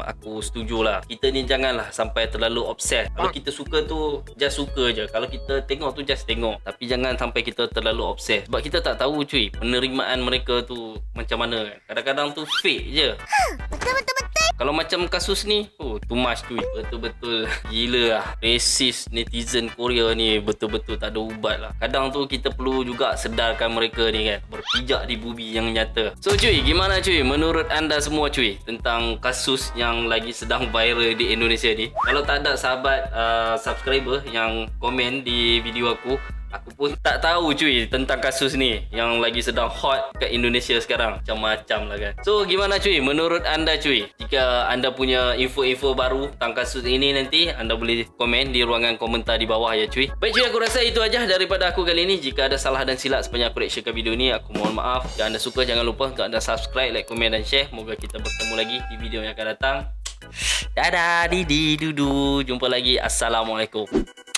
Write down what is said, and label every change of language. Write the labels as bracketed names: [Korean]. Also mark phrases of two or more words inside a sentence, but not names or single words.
[Malay] Aku setuju lah. Kita ni janganlah sampai terlalu obses. Kalau kita suka tu just suka je. Kalau kita tengok tu just tengok. Tapi jangan sampai kita terlalu obses. Sebab kita tak tahu cuy penerimaan mereka tu macam mana kan. Kadang-kadang tu fake je. Betul-betul. Kalau macam kasus ni, [English] too much [Malay] cuy. Betul-betul gila lah. Racist netizen Korea ni betul-betul tak ada ubat lah. Kadang tu kita perlu juga sedarkan mereka ni kan. Berpijak di bumi yang nyata. So cuy, gimana cuy menurut anda semua cuy tentang kasus yang lagi sedang viral di Indonesia ni? Kalau tak ada sahabat subscriber yang komen di video aku pun tak tahu cuy tentang kasus ni yang lagi sedang hot kat Indonesia sekarang. Macam-macam lah kan. So gimana cuy menurut anda cuy? Jika anda punya info-info baru tentang kasus ini nanti, anda boleh komen di ruangan komentar di bawah ya cuy. Baik cuy, aku rasa itu aja daripada aku kali ini. Jika ada salah dan silap sepanjang aku reactionkan video ni, aku mohon maaf. Jika anda suka, jangan lupa untuk anda subscribe, like, komen dan share. Moga kita bertemu lagi di video yang akan datang. Dadah, didi, dudu. Jumpa lagi. Assalamualaikum.